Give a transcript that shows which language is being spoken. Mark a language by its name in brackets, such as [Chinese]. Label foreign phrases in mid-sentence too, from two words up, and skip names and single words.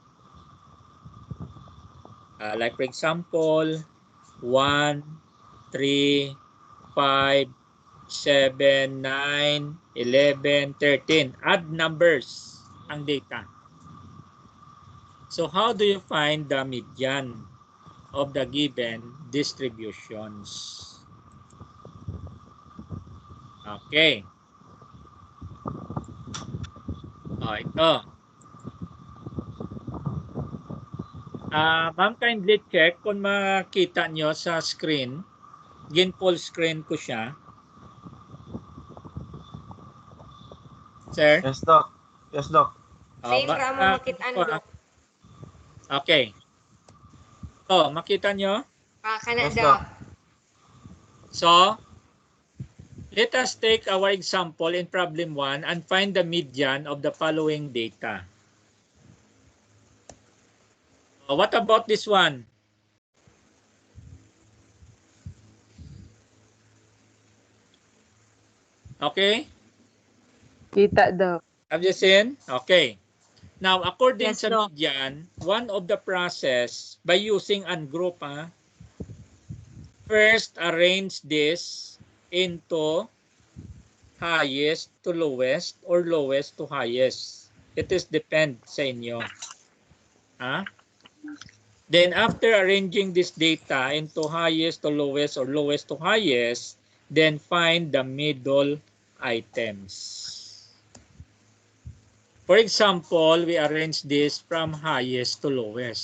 [English] Like for example, 1, 3, 5, 7, 9, 11, 13. Odd numbers [Filipino] ang data. [English] So how do you find the median of the given distributions? [Filipino] Okay. Ito. Ma'am, [English] kindly check [Filipino] kung makita nyo sa screen. [English] Full screen [Filipino] ko siya. Sir? [English] Yes, Doc. Yes, Doc. [Cebuano] Main ra mo makitaan, Dok. [Filipino] Okay. So, makita nyo? [Cebuano] Kana [English] Yes, [Filipino] daw. [English] Doc. So, let us take our example in problem 1 and find the median of the following data. What about this one? Okay? [Filipino] Kita daw. [English] Have you seen? Okay. Now, according Yes, [Filipino] sa [English] Doc. median, one of the process by using ungroup, first arrange this into highest to lowest or lowest to highest. It is depend [Filipino] sa inyo. [English] Then after arranging this data into highest to lowest or lowest to highest, then find the middle items. For example, we arrange this from highest to lowest.